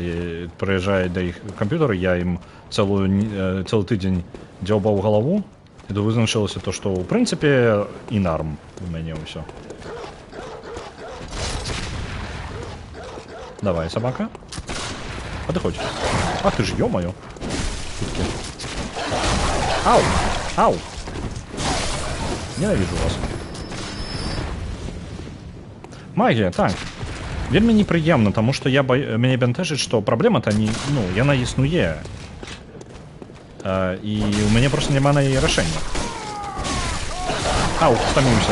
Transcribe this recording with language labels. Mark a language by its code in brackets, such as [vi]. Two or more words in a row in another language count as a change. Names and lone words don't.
[be] Прыязджае да іх камп'ютар, я ім цэлы тыдзень дзяўбаў галаву, і то вызначылася то, што ў прынцыпе і нарм у мяне ўсё. Давай, сабака. Падыходзь. Ах ты ж, ё-маё. Ау! Ау! [ru] Ненавижу вас. [be] Магія, так. Вельмі непрыемна, таму што мяне бянтэжыць, што праблема-то не... яна існуе. І у мяне проста няма на яе рашэння. Ау, стаміўся.